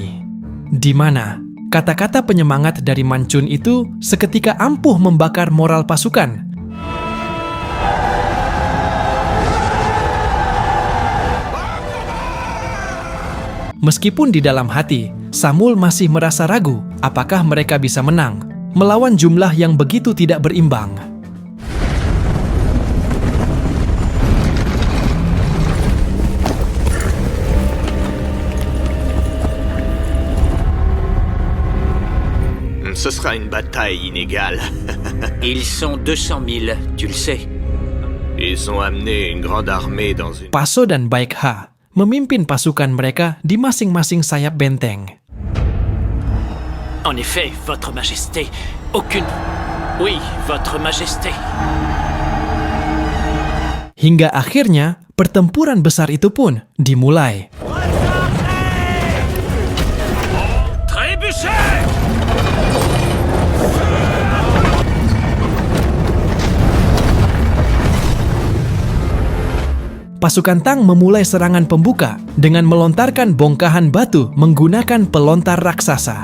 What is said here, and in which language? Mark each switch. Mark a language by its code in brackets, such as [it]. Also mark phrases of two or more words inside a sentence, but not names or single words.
[id] Di mana kata-kata penyemangat dari Mancun itu seketika ampuh membakar moral pasukan. Meskipun di dalam hati, Samul masih merasa ragu apakah mereka bisa menang melawan jumlah yang begitu tidak berimbang. [fr] Ce sera une bataille inégale. Ils sont 200 000, tu le sais. Ils ont amené une grande armée dans une... [id] Paso dan Baekha memimpin pasukan mereka di masing-masing sayap benteng. [fr] En effet, votre majesté, aucune... Oui, votre majesté. [id] Hingga akhirnya, pertempuran besar itu pun dimulai. [fr] Trébuchez! [id] Pasukan Tang memulai serangan pembuka dengan melontarkan bongkahan batu menggunakan pelontar raksasa.